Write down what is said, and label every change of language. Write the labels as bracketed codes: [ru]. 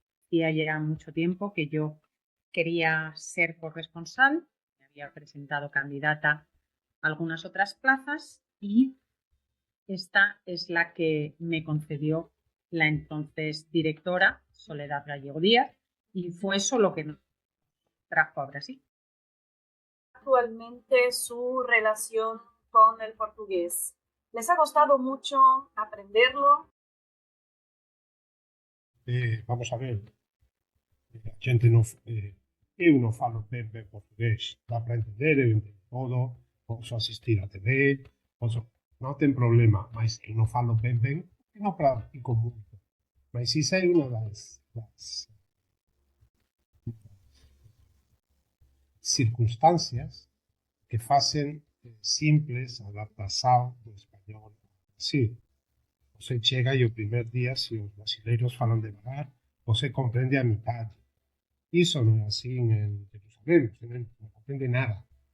[es] Y ya mucho tiempo que yo quería ser corresponsal, me había presentado candidata a algunas otras plazas y esta es la que me concedió la entonces directora Soledad Gallego Díaz y fue eso lo que nos trajo a Brasil. Actualmente su relación con el portugués. ¿Les ha costado mucho aprenderlo? [gl] Vamos a ver, a gente non, eu non falo ben portugués, dá para entender, eu entendo todo, posso asistir a TV, non ten problema, mas que non falo ben, que non practico moito. Mas isso é unha das circunstancias que facen simples a adaptación do español. [pt] Sí, você chega e o primer día, se os brasileiros falan devagar, você comprende a mitad. [gl] Iso non é así en Jerusalén, você non comprende nada.